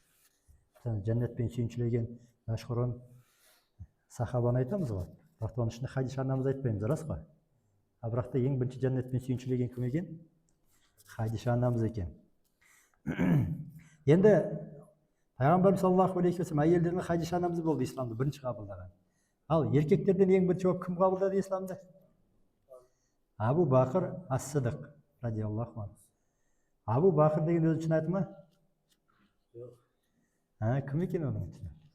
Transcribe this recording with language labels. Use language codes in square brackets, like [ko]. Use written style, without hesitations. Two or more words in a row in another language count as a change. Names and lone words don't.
[kk] Жәннатпен сүйіншілеген мәшһүр сахабаны айтамыз ғой. Бірақ оның ішінде Хадиша анамыз айтпаймыз, рас қой. Бірақ та ең бірінші жәннатпен сүйіншілеген кім екен? Хадиша анамыз екен. Енді пайғамбарымыз [ar] صلى الله عليه وسلم [kk] әйелдердің Хадиша анамыз болды исламды бірінші қабылдаған. Ал еркектерден ең бірінші болып кім қабылдады исламды? Абу Бақыр ас-Сидық [ar] رضي الله عنه. [kk] Абу Бақыр деген өзі үшін аты ма? Кім екен оның ішінде?